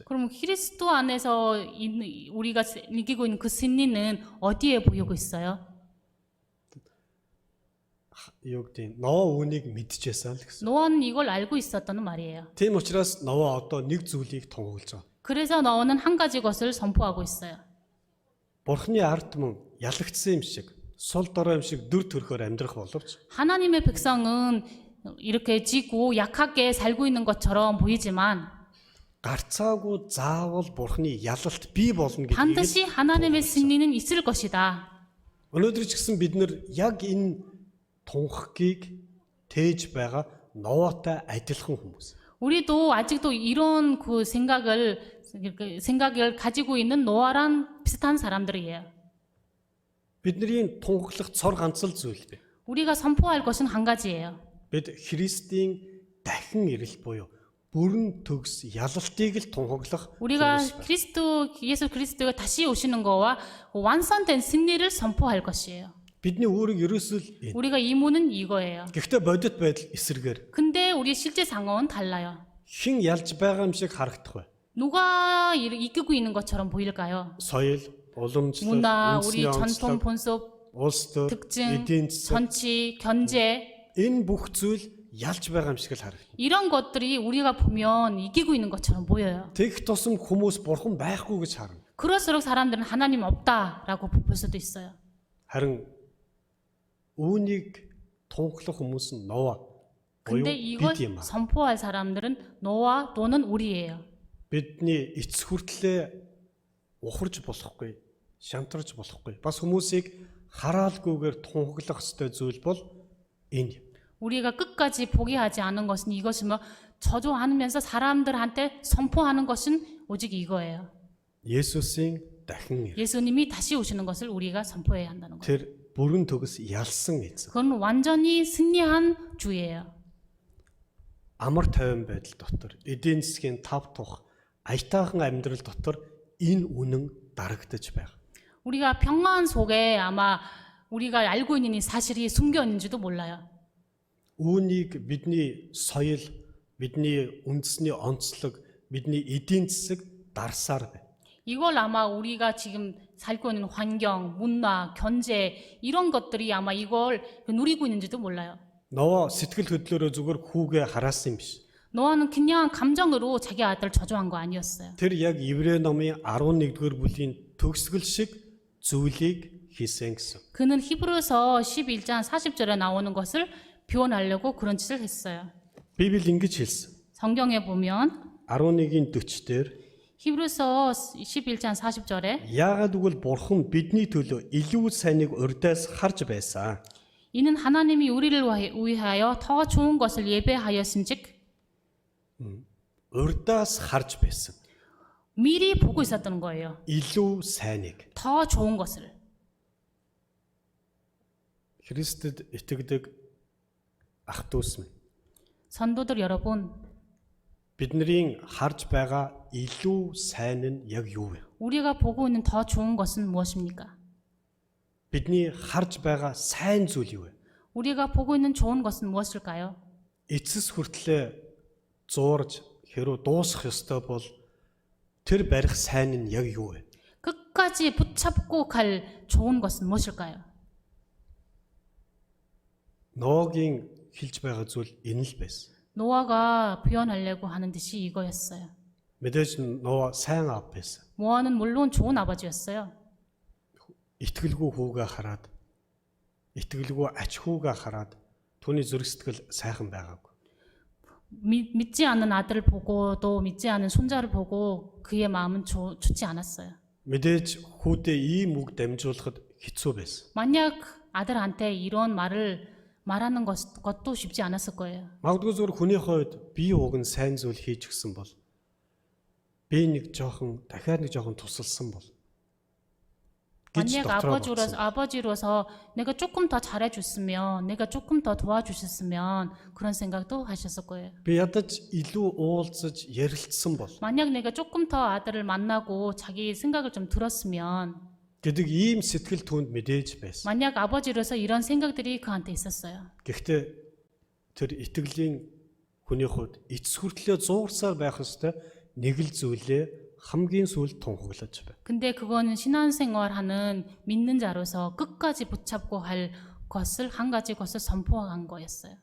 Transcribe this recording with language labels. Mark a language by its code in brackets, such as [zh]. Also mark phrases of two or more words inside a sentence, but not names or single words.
[ko] 그럼 그리스도 안에서 우리가 이기고 있는 그 승리는 어디에 보이고 있어요? [mn] Юу гэдэг Ноа үүнийг мэдчихсэн л гэсэн. [ko] 노아는 이걸 알고 있었다는 말이에요. [mn] Тийм учраас Ноа одоо нэг зүйлийг тунгаглаж байгаа. [ko] 그래서 노아는 한 가지 것을 선포하고 있어요. [mn] Бурхны ард түмэн ялагдсан юм шиг, сул дорой юм шиг дүр төрхөөр амьдрах боловч [ko] 하나님의 백성은 이렇게 지고 약하게 살고 있는 것처럼 보이지만 [mn] гарцаагүй заавал Бурхны ялалт бий болно гэдгийг [ko] 반드시 하나님의 승리는 있을 것이다. [mn] өнөөдөр ч гэсэн бид нар яг энэ тунхагийг тээж байгаа Ноатай адилхан хүмүүс. [ko] 우리도 아직도 이런 그 생각을 가지고 있는 노아랑 비슷한 사람들이에요. [mn] Бидний тунхаглах цор ганц л зүйл бэ. [ko] 우리가 선포할 것은 한 가지예요. [mn] Бид Христийн дахин ирэл буюу бүрэн төгс ялалтыг л тунхаглах [ko] 우리가 [mn] хүмүүс байна. [ko] 예수 그리스도가 다시 오시는 거와 완성된 승리를 선포할 것이에요. [mn] Бидний өөрийг ерөөсөө л энэ. [ko] 우리가 이무는 이거예요. [mn] Гэхдээ бодит байдал эсэргээр [ko] 근데 우리 실제 상황은 달라요. [mn] хэн ялж байгаа юм шиг харагдах вэ? [ko] 누가 이끌고 있는 것처럼 보일까요? [mn] Соёл, уламжлал, [ko] 문화, 우리 [mn] үндэсний [ko] 전통, [mn] онцлог, [ko] 본속, [mn] улс төр, [ko] 특징, [mn] эдийн засаг [ko] 정치, 견제 [mn] энэ бүх зүйл ялж байгаа юм шиг л харагдана. [ko] 이런 것들이 우리가 보면 이기고 있는 것처럼 보여요. [mn] Тэгэх тусам хүмүүс бурхан байхгүй гэж харна. [ko] 그럴수록 사람들은 하나님 없다라고 볼 수도 있어요. [mn] Харин үүнийг тунхлах хүмүүс нь Ноа. [ko] 근데 이걸 [mn] бид юм аа. [ko] 선포할 사람들은 노아 또는 우리예요. [mn] Бидний эц хүртлээ ухарж болохгүй, шантарч болохгүй. Бас хүмүүсийг хараалгүйгээр тунхаглах ёстой зүйл бол энэ. [ko] 우리가 끝까지 포기하지 않은 것은 이것이며 저주하면서 사람들한테 선포하는 것은 오직 이거예요. [mn] Есүсийн дахин ир. [ko] 예수님이 다시 오시는 것을 우리가 선포해야 한다는 거예요. [mn] Тэр бүрэн төгс ялсан эзэн. [ko] 그건 완전히 승리한 주예요. [mn] Амар тайван байдал дотор, эдийн засгийн тав тух, аятайхан амьдрал дотор энэ үнэн дарагдаж байгаа. [ko] 우리가 평안 속에 아마 우리가 알고 있는 이 사실이 숨겨 있는지도 몰라요. [mn] Үүнийг бидний соёл, бидний үндэсний онцлог, бидний эдийн засаг дарсаар байна. [ko] 이걸 아마 우리가 지금 살고 있는 환경, 문화, 경제 이런 것들이 아마 이걸 누리고 있는지도 몰라요. [mn] Нова сэтгэл хөдлөлөө зүгээр хүүгээ хараасан юм биш. [ko] 노아는 그냥 감정으로 자기 아들 저주한 거 아니었어요. [mn] Тэр яг Иврэ номын 11-р бүлийн төгсгөл шиг зүйлийг хийсэн гэсэн. [ko] 그는 히브리서 11장 40절에 나오는 것을 표현하려고 그런 짓을 했어요. [mn] Библи ингэж хэлсэн. [ko] 성경에 보면 [mn] 11-ийн 40-дээр [ko] 히브리서 11장 40절에 [mn] яагаад гэвэл бурхан бидний төлөө илүү сайныг урьдаас харж байсан. [ko] 이는 하나님이 우리를 위하여 더 좋은 것을 예배하였은즉 [mn] Урьдаас харж байсан. [ko] 미리 보고 있었던 거예요. [mn] Илүү сайныг. [ko] 더 좋은 것을. [mn] Христэд итгэдэг ах дүүс минь. [ko] 선도들 여러분, [mn] Бидний харж байгаа илүү сайн нь яг юу вэ? [ko] 우리가 보고 있는 더 좋은 것은 무엇입니까? [mn] Бидний харж байгаа сайн зүйл юу вэ? [ko] 우리가 보고 있는 좋은 것은 무엇일까요? [mn] Эцэс хүртлээр зуурж хэрүү дуусах ёстой бол тэр барих сайн нь яг юу вэ? [ko] 끝까지 붙잡고 갈 좋은 것은 무엇일까요? [mn] Ноагийн хэлж байгаа зүйл энэ л байсан. [ko] 노아가 표현하려고 하는 듯이 이거였어요. [mn] Мэдээж Ноа сайн аав байсан. [ko] 노아는 물론 좋은 아버지였어요. [mn] Итгэлгүй хүүгээ хараад, итгэлгүй ач хүүгээ хараад түүний зүрх сэтгэл сайхан байгаагүй. [ko] 믿지 않는 아들을 보고 또 믿지 않는 손자를 보고 그의 마음은 좋지 않았어요. [mn] Мэдээж хүүдээ ийм үг дамжуулахад хэцүү байсан. [ko] 만약 아들한테 이런 말을 말하는 것도 쉽지 않았을 거예요. [mn] Магадгүй зүгээр хүний хувьд би уг нь сайн зүйл хийж гисэн бол би нэг жоохон дахиад нэг жоохон тусалсан бол [ko] 만약 아버지로서 내가 조금 더 잘해줬으면, 내가 조금 더 도와주셨으면 그런 생각도 하셨을 거예요. [mn] би ядаж илүү уулзаж ярилцсан бол [ko] 만약 내가 조금 더 아들을 만나고 자기 생각을 좀 들었으면, [mn] гэдэг ийм сэтгэл түүнд мэдээж байсан. [ko] 만약 아버지로서 이런 생각들이 그한테 있었어요. [mn] Гэхдээ тэр итгэлийн хүний хувьд эцэс хүртлээр зуурсаар байх ёстой нэг л зүйлээ хамгийн сүүлд тунхаглаж байна. [ko] 근데 그거는 신앙생활하는 믿는 자로서 끝까지 붙잡고 할 것을 한 가지 것을 선포한 거였어요.